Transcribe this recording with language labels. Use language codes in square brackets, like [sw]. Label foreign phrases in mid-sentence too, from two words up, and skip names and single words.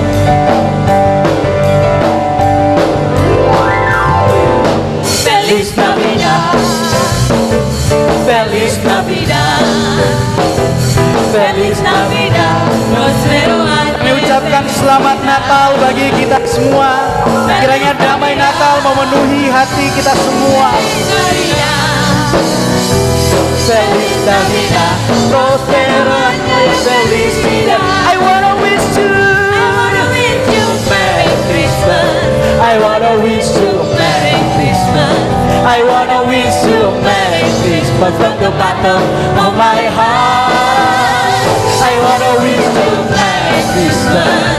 [es] Feliz Navidad, Feliz Navidad, Feliz Navidad. Prospero año. [id] Kami ucapkan selamat Natal bagi kita semua. Kiranya damai Natal memenuhi hati kita semua. [es] Feliz Navidad, prospero año y felicidad. [en] I wanna wish you Merry Christmas. I wanna wish you Merry Christmas. I wanna wish you Merry Christmas from the bottom of my heart. I wanna wish you Merry Christmas.